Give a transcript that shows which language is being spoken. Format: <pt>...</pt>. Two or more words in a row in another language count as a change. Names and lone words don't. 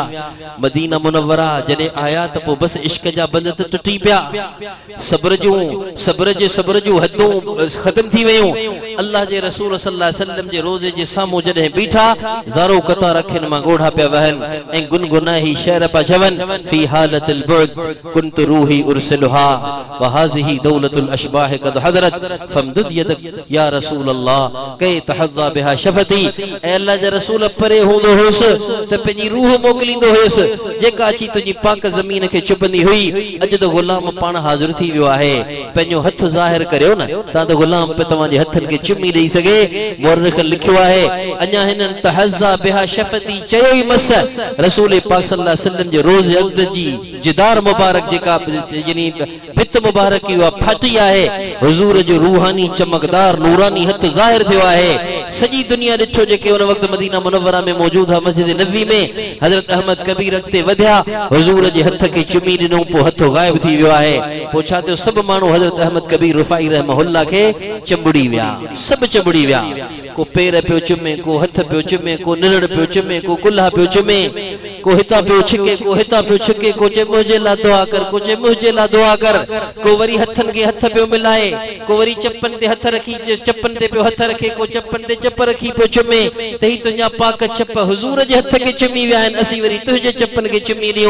<sd>मदीना मुनव्वरा जॾहिं आया त पोइ बस इश्क जा बंध त टुटी पिया, सब्र जूं हदूं ख़त्म थी वयूं। अल्लाह जे रसूल</sd> <ar>صلى الله عليه وسلم</ar> <sd>जे रोज़े जे साम्हूं जॾहिं बीठा ज़ारो कतार अखियुनि मां ॻोढ़ा पिया वहनि ऐं गुनगुनाही शेर पिया चवनि,</sd> <ar>في حالة البعد كنت روحي أرسلها وهذه دولة الأشباح قد حضرت فامدد يدك يا رسول الله كي تحظى بها شفتي.</ar> <sd>ऐं अल्लाह जे रसूल परे हूंदो हुयुसि त पंहिंजी रूह मोकिलींदो हुयुसि जेका अची तुंहिंजी पाक ज़मीन खे चुपंदी हुई। अॼु त गुलाम पाण हाज़िर थी वियो आहे, पंहिंजो हथ ज़ाहिर करियो न, तव्हां त गुलाम पे तव्हांजे हथनि खे चुमी ॾेई सघे। मुअर्रिख़ लिखियो आहे अञा हिननि</sd> <ar>تحظى بها شفتي</ar> <sd>चयो ई मस रसूल पाक</sd> <ar>صلى الله عليه وسلم</ar> <sd>जे रोज़ अक़द जी जिदार मुबारक जेका यानी भित मुबारक की उहा फाटी आहे, हुज़ूर जो रूहानी चमकदार नूरानी हथ ज़ाहिर थियो आहे। सॼी दुनिया ॾिठो जेके उन वक़्तु मदीना मुनव्वरा में मौजूद है, मस्जिद नबी में हज़रत अहमद कबीर अॻिते वधिया, हुज़ूर जे हथ खे चुमी ॾिनो, पोइ हथो गायब थी वियो आहे। पोइ छा थियो, सभु माण्हू हज़रत अहमद कबीर रुफ़ाई रहमहुल्लाह खे चंबड़ी विया, सभु चंबड़ी विया। को पेर पियो चुमे, को हथ पियो चुमे, को निलड़ पियो चुमे, को कुल्हा पियो चुमे, को हितां पियो छिके, को हितां पियो छिके, को चए मुंहिंजे लाइ दुआ कर, को चए मुंहिंजे लाइ दुआ कर, को वरी हथनि खे हथ पियो मिलाए, को वरी चपन ते हथ रखी चपन ते पियो हथ रखे, को चपन ते चप रखी पियो चुमे त ही तुंहिंजा पाक चप हुज़ूर जे हथ खे चुमी विया आहिनि, असीं वरी तुंहिंजे चपन खे चुमी ॾियूं।</sd>